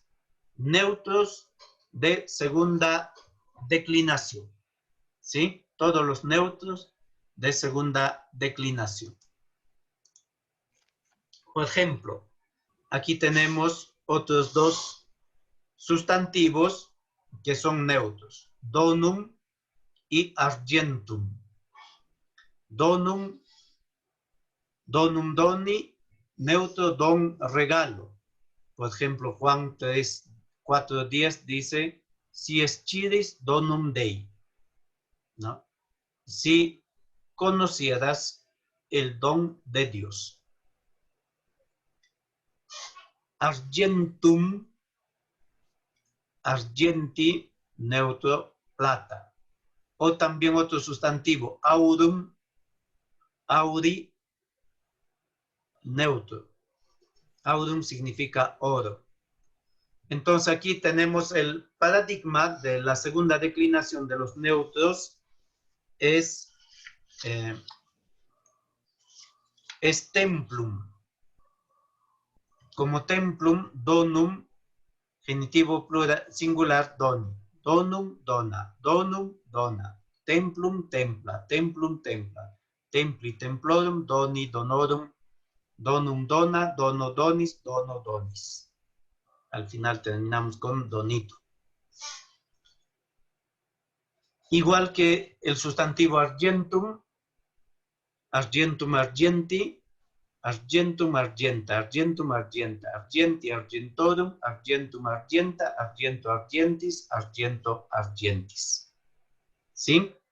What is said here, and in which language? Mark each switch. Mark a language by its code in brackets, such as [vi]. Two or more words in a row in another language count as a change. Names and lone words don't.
[es] Neutros de segunda declinación, ¿sí? Todos los neutros de segunda declinación. Por ejemplo, aquí tenemos otros dos sustantivos que son neutros, donum y argentum. Donum, doni, neutro, don, regalo. Por ejemplo, Juan 3, 4, 10 dice, [la] si escidis donum Dei, [es] ¿no? Si conocieras el don de Dios. [la] Argentum, argenti, [es] neutro, plata. O también otro sustantivo, [la] aurum, auri, neutro. [es] Aurum significa oro. Entonces aquí tenemos el paradigma de la segunda declinación de los neutros es templum. [la] Como templum, donum, [es] genitivo plural, singular, doni. [la] Donum, dona. Donum, dona. Templum, templa. Templum, templa. Templi, templorum, doni, donorum. Donum, dona. Dono, donis, dono, donis. [es] Al final terminamos con donito. [la] Igual que el sustantivo argentum, argentum argenti, argentum argenta, argentum argenta, argenti argentorum, argentum argenta, argento argentis, argento argentis. [es] ¿Sí?